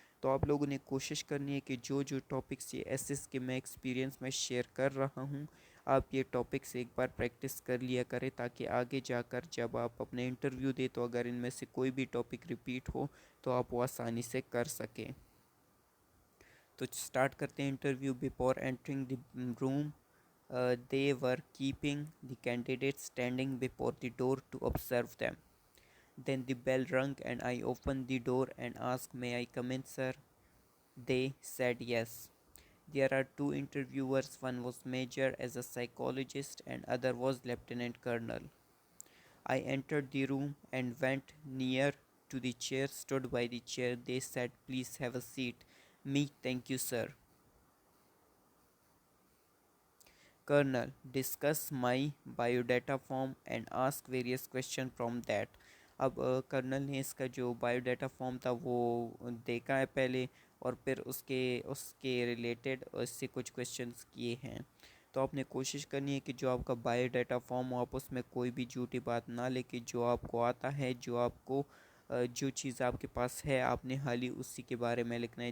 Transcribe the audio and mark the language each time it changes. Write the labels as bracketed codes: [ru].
[ur] تو آپ لوگوں نے کوشش کرنی ہے کہ جو ٹاپکس یہ ایس ایس کے میں ایکسپیرینس میں شیئر کر رہا ہوں آپ یہ ٹاپکس ایک بار پریکٹس کر لیا کریں تاکہ آگے جا کر جب آپ اپنے انٹرویو دیں تو اگر ان میں سے کوئی بھی ٹاپک ریپیٹ ہو تو آپ وہ آسانی سے کر سکیں. تو سٹارٹ کرتے ہیں interview. [en] Before entering the room they were keeping the candidates standing before the door to observe them. Then the bell rang and I opened the door and asked, "May I come in, sir?" They said yes. There are two interviewers. One was major as a psychologist and other was lieutenant colonel. I entered the room and went near to the chair, stood by the chair. They said, "Please have a seat." Me, "Thank you, sir." Colonel, discuss my biodata form and ask various questions from that. [ur] اب colonel نے اس کا جو bio data form تھا وہ دیکھا ہے پہلے اور پھر اس کے ریلیٹڈ اس سے کچھ کویشچنس کیے ہیں. تو آپ نے کوشش کرنی ہے کہ جو آپ کا بایو ڈیٹا فارم ہو آپ اس میں کوئی بھی جھوٹی بات نہ لے کے جو آپ کو آتا ہے جو آپ کو جو چیز آپ کے پاس ہے آپ نے حالی اسی کے بارے میں لکھنا ہے.